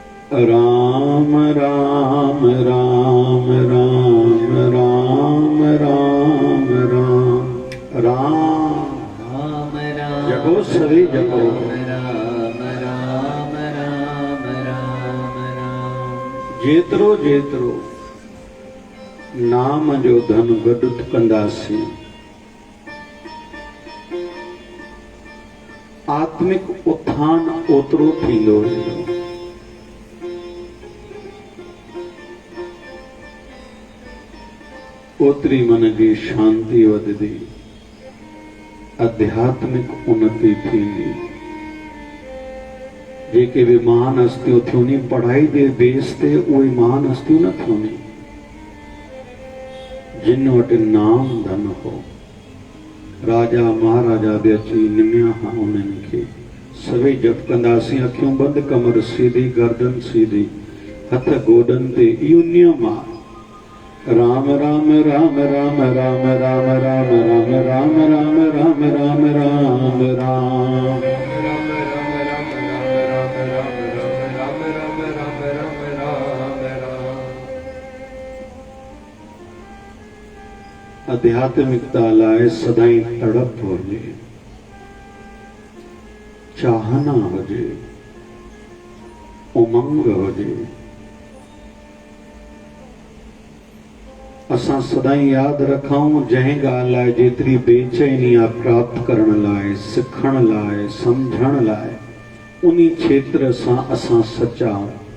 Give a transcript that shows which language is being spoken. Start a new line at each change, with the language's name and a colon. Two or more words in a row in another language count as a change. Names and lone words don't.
Sindhi: राम राम राम राम राम राम राम राम जगो सभी जगो जेतरो जेतरो नाम जो धन गडुत कंदासी आत्मिक उत्थान ओतरो थींदो वेंदो। ओतरी मन जी शांति वधदी, आध्यात्मिक उन्नति थींदी। जेके भी महान हस्तियों थियूं नी पढ़ाई जे बेस ते उहे महान हस्तियों न थियूं नी, जिन वटि नाम धन हो। राजा महाराजा भी अची निमिया हा उन्हनि खे सभई जप कंदासीं, अखियूं बंदि, कमर सीधी, गर्दन सीधी, हथ गोडन ते। इहो नियम आहे। राम राम राम राम राम राम राम राम राम राम राम राम राम राम आध्यात्मिकता लाए सदाई तड़प हुजे, चाहना हुजे, उमंग हुजे। असां सदाई याद रखूं जंहिं ॻाल्हि लाइ जेतिरी बेचैनी आहे प्राप्त करण लाइ, सिखण लाइ, समझण लाइ, उन्ही क्षेत्र सां असां सचा आहियूं।